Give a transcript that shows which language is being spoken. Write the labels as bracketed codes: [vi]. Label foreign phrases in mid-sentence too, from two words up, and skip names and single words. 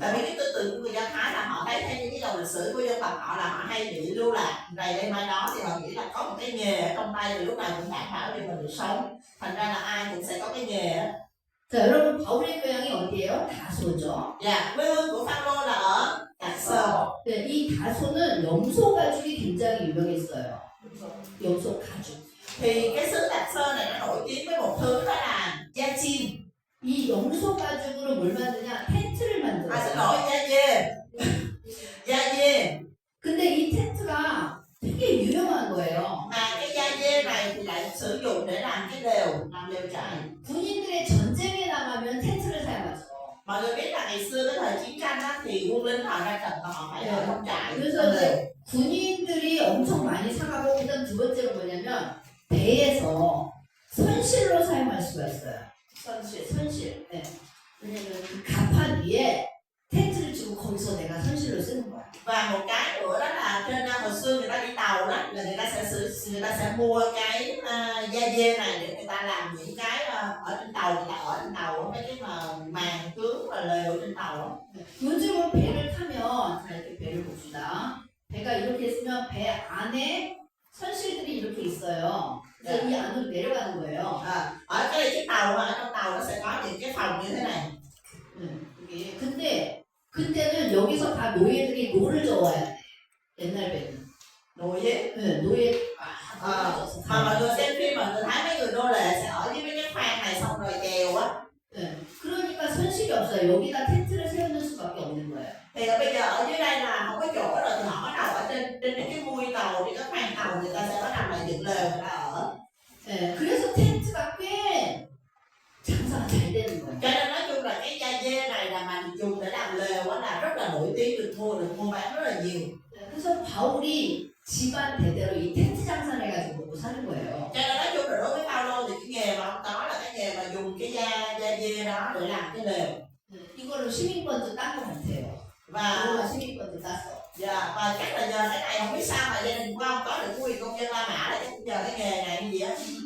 [vi] Tại vì [ko] 거죠. [vi] cái tư tưởng của người Do Thái là họ thấy theo những cái dòng lịch sử của dân tộc họ là họ hay bị lưu lạc này đây mai đó, thì họ nghĩ là có một cái nghề ở trong tay thì lúc nào cũng đảm bảo để mình được sống, thành ra là ai cũng sẽ có cái nghề á. [ko] 자, 여러분 바울의 고향이 어디예요? 다소죠. [vi] Dạ, quê hương của Phaolô là ở Tạc Sơ. [ko] 네, 이 다소는 염소 가죽이 굉장히 유명했어요. 염소 가죽. [vi] Thì cái xứ Tạc Sơ này nó nổi tiếng với một thứ đó là da chim. [ko] 이 염소 가죽으로 뭘 만드냐? 텐트를 [vi] À xin [ko] 만들어요. [vi] lỗi, da dê. Da dê. [ko] 근데 이 텐트가 되게 유명한 거예요. [vi] Mà cái da dê này thì lại sử dụng để làm cái lều, làm lều trại. [ko] 군인들의 전쟁에 나가면 텐트를 사용하죠. [vi] Mọi người biết là ngày xưa cái thời chiến tranh á, thì quân lính họ ra trận và họ phải ở trong trại. [ko] 그래서 이제 군인들이 엄청 많이 사가고 그다음 두 번째로 뭐냐면 배에서 선실로 사용할 수가 있어요. 선실. 네. 왜냐면 그 갑판 위에 텐트를 치고 거기서 내가 선실로 쓰는 거야. [vi] Và một cái nữa đó là trên hồi xưa người ta đi tàu đó là người ta sẽ mua cái da dê này để người ta làm những cái ở trên tàu, người ta ở trên tàu mấy cái mà màn tướng và lều trên tàu đó. [ko] 요즘은 배를 타면 자 이렇게 배를 봅시다. 배가 이렇게 있으면 배 안에 선실들이 이렇게 있어요. 그래서 이 안으로 내려가는 거예요. [vi] Ở cái chiếc tàu mà ở trong tàu nó sẽ có những cái phòng như thế này. [ko] 이게 근데 그때는 여기서 다 노예들이 노를 저어야 돼. 옛날 배는. [vi] Nồi gì? [ko] 노예 [vi] Mà mọi người xem phim mọi người thấy mấy người nô lệ sẽ ở dưới mấy cái khoang này xong rồi chèo á. [ko] 그러니까 선실이 없어요. 여기다 텐트를 세우는 수밖에 없는 거예요. [vi] Thì bây giờ ở dưới đây là không có chỗ rồi thì họ bắt đầu ở trên cái mui tàu, trên cái khoang tàu người ta sẽ bắt đầu là dựng lều người ta ở. [ko] 그래서 텐트가 꽤 장사가 잘 되는 거예요. [vi] Cho nên nói chung là cái da dê này là mà dùng để làm lều á là rất là nổi tiếng, được mua bán rất là nhiều. [ko] 그래서 바울이 집안 대대로 이 텐트 장사를 해가지고 먹고 사는 거예요. [vi] Cho nên nói chung là đối với Phaolô thì cái nghề mà ông có là cái nghề mà dùng cái da dê đó để làm cái lều. [ko] 이걸로 시민권도 딴 것 같아요. [vi] Và [ko] 로마 시민권도 땄어. [vi] và chắc là giờ cái này không biết sao mà gia đình của ông có được quyền công dân La Mã là chắc giờ cái nghề này như gì á.